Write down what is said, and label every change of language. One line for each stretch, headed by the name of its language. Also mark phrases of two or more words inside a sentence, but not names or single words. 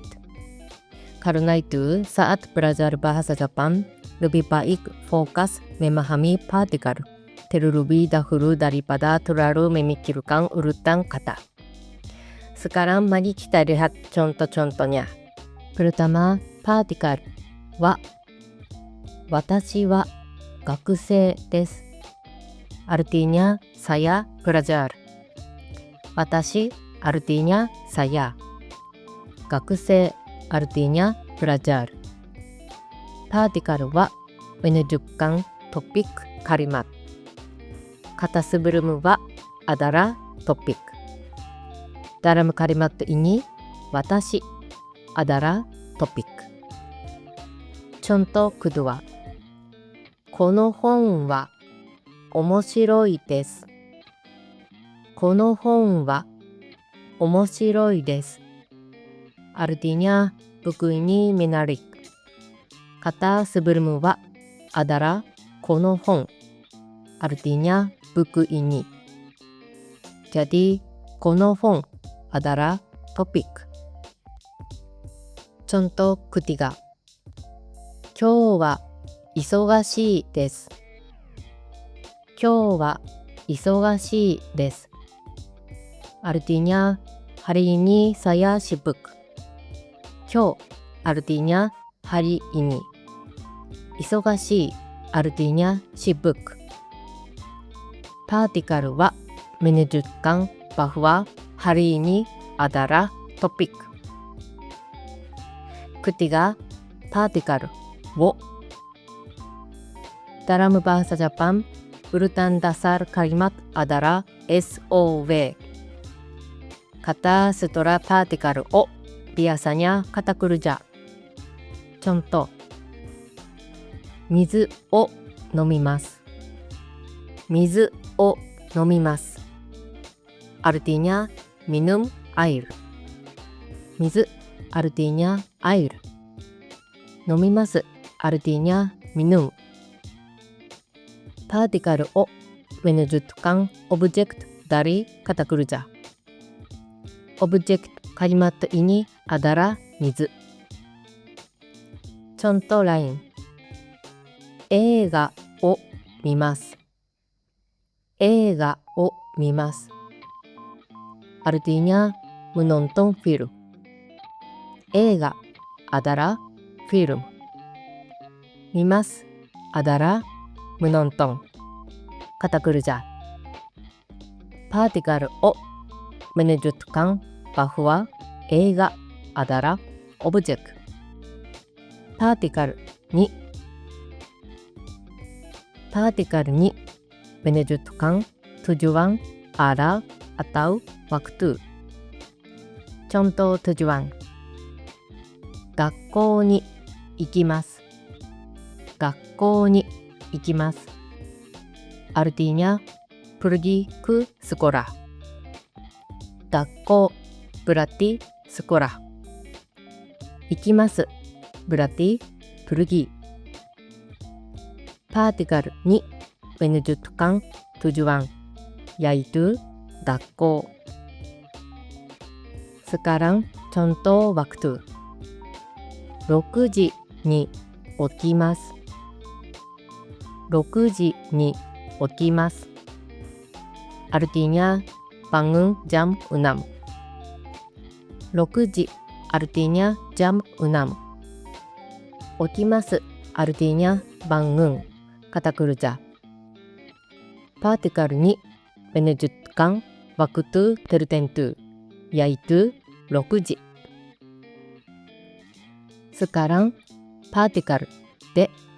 Indonesian: Karena itu, saat belajar bahasa Jepang, lebih baik fokus memahami partikel terlebih dahulu daripada terlalu memikirkan urutan kata. Sekarang mari kita lihat contoh-contohnya. Pertama, partikel wa.
Japanese: 私は学生です.
Indonesian: Artinya saya pelajar. Watashi artinya saya. Gakusei artinya pelajar. Partikel wa menunjukkan topik kalimat. Kata sebelum wa adalah topik. Dalam kalimat ini, watashi adalah topik. Contoh kedua.
Japanese: この本は面白いです。この本は面白いです.
Indonesian: Artinya buku ini menarik. Kata sebelum wa adalah
Japanese: この本.
Indonesian: artinya buku ini. Jadi, konofon adalah topik. Contoh ketiga.
Japanese: 今日は忙しいです。今日は忙しいです。
Indonesian: Artinya, hari ini saya sibuk. 今日 artinya hari ini. 忙しい artinya sibuk. Partikel wa menunjukkan bahwa hari ini adalah topik. Ketiga, partikel wo. Dalam bahasa Jepang, urutan dasar kalimat adalah SOV. Kata setelah partikel o biasanya kata kerja. Contoh,
Japanese: 水を飲みます。水を飲みます。
Indonesian: Artinya minum air. 水 artinya air. 飲みます artinya minum. Partikel o menunjukkan objek dari kata kerja. Objek kalimat ini adalah 水。Contoh lain.
Japanese: 映画を見ます。映画を見ます。
Indonesian: Artinya menonton film. 映画 adalah film. 見ます adalah menonton. Kata kerja. Partikel o menunjukkan bahwa 映画 adalah objek. Partikel 2. Partikel 2 menunjukkan tujuan arah atau waktu. Contoh tujuan.
Japanese: 学校に行きます。学校に行きます。
Indonesian: Artinya pergi ke sekolah. 学校 berarti sekolah. 行きます berarti pergi. Partikel 2 menunjukkan tujuan, yaitu 学校. Sekarang contoh waktu.
Japanese: 6 時に起きます。6時に起きます。
Indonesian: Artinya bangun jam 6. 6時 artinya jam 6. 起きます artinya bangun. Kata kerja. Partikel 2 menunjukkan waktu tertentu, yaitu 6時. Sekarang partikel de.